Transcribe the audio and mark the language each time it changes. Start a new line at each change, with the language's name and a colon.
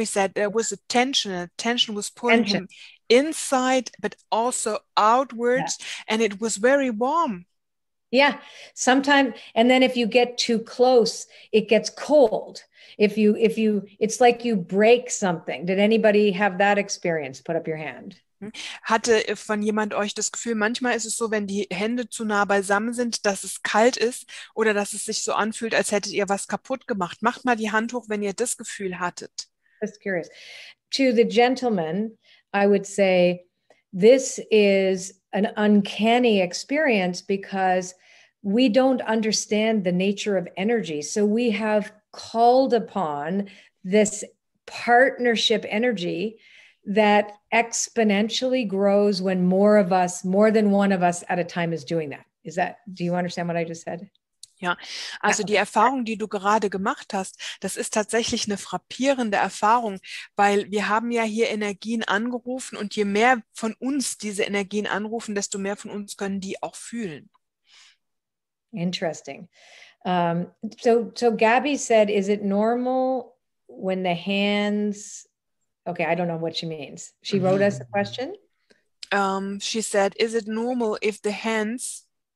English: He said there was a tension was pulling him inside, but also outwards, and it was very warm. Yeah, sometimes, and then if you get too close, it gets cold. It's like you break something. Did anybody have that experience? Put up your hand.
German: Hatte von jemand euch das Gefühl, manchmal ist es so, wenn die Hände zu nah beisammen sind, dass es kalt ist oder dass es sich so anfühlt, als hättet ihr was kaputt gemacht? Macht mal die Hand hoch, wenn ihr das Gefühl hattet.
English: Just curious. To the gentleman, I would say this is an uncanny experience because we don't understand the nature of energy. So we have called upon this partnership energy that exponentially grows when more than one of us at a time is doing that. Do you understand what I just said?
German: Ja, also die Erfahrung, die du gerade gemacht hast, das ist tatsächlich eine frappierende Erfahrung, weil wir haben ja hier Energien angerufen und je mehr von uns diese Energien anrufen, desto mehr von uns können die auch fühlen.
English: Interesting. So Gabby said, is it normal when the hands... Okay, I don't know what she means. She wrote us a question. She said, is it normal if the hands...